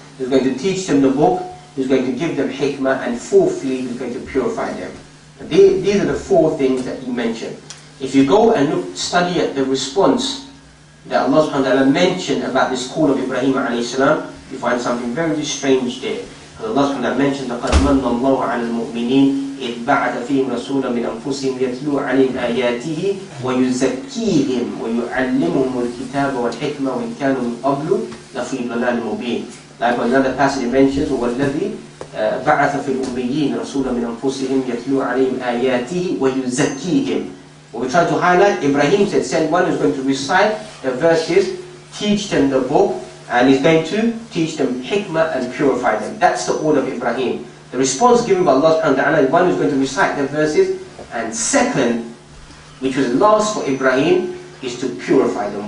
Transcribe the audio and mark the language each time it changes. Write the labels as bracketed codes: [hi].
[en] He's going to teach them the book, He's going to give them hikmah, and fourthly, He's going to purify them. These are the four things that He mentioned. If you go and study at the response that Allah subhanahu wa ta'ala mentioned about this call of Ibrahim alayhi salam, you find something very strange there. [ar] Allah subhanahu wa ta'ala mentioned, لَقَدْ مَنَّ اللَّهُ عَلَى الْمُؤْمِنِينَ إِذْ بَعَثَ فِيهِمْ رَسُولًا مِنْ أَنفُسِهِمْ يَتْلُو عَلَيْهِمْ آيَاتِهِ وَيُزَكِّيهِمْ وَيُعَلِّمُهُمُ الْكِتَابَ وَالْحِكْمَةَ وَإِنْ كَانُوا مِنْ قَبْلُ لَفِي ضَلَالٍ مُبِينٍ. [en] Likewise, another passage mentions, [ar] وَالَّذِي بَعَثَ فِي الْأُمِّيِّينَ رَسُولًا مِنْ أَنفُسِهِمْ يَتْلُو عَلَيْهِمْ آيَاتِهِ وَيُزَكِّيهِمْ. [en] What we try to highlight, Ibrahim said, send one who's going to recite the verses, teach them the book, and he's going to teach them hikmah and purify them. That's the order of Ibrahim. The response given by Allah subhanahu wa ta'ala is one who's going to recite the verses, and second, which was last for Ibrahim, is to purify them.